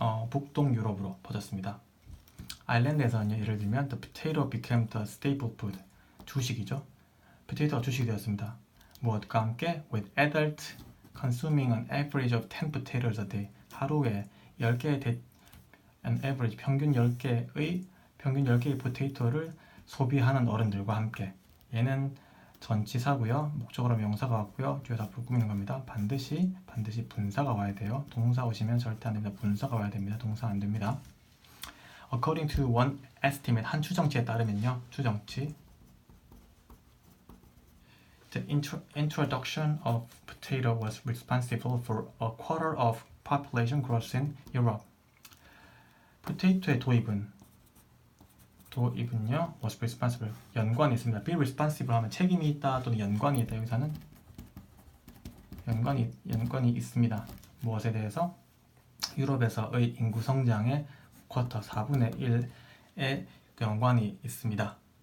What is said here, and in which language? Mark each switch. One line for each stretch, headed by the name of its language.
Korean: 북동 유럽으로 퍼졌습니다. 아일랜드에서는요, 예를 들면
English: the potato became the staple food
Korean: 주식이죠. 포테이토가 주식이 되었습니다. 무엇과 함께
English: with adult consuming an average of 10 potatoes a day
Korean: 하루에 10개의
English: an average
Korean: 평균 10개의 포테이토를 소비하는 어른들과 함께 얘는 전치사고요. 목적어로 명사가 왔고요. 뒤에 다 불 꾸미는 겁니다. 반드시 분사가 와야 돼요. 동사 오시면 절대 안 됩니다. 분사가 와야 됩니다. 동사 안 됩니다.
English: According to one estimate
Korean: 한 추정치에 따르면요. 추정치
English: The introduction of potato was responsible for a quarter of population growth in Europe.
Korean: 포테이토의 도입은요
English: was responsible
Korean: 연관이 있습니다. be responsible 하면 책임이 있다 또는 연관이 있다. 여기서는 연관이 있습니다. 무엇에 대해서? 유럽에서의 인구 성장의 쿼터 4분의 1에 연관이 있습니다.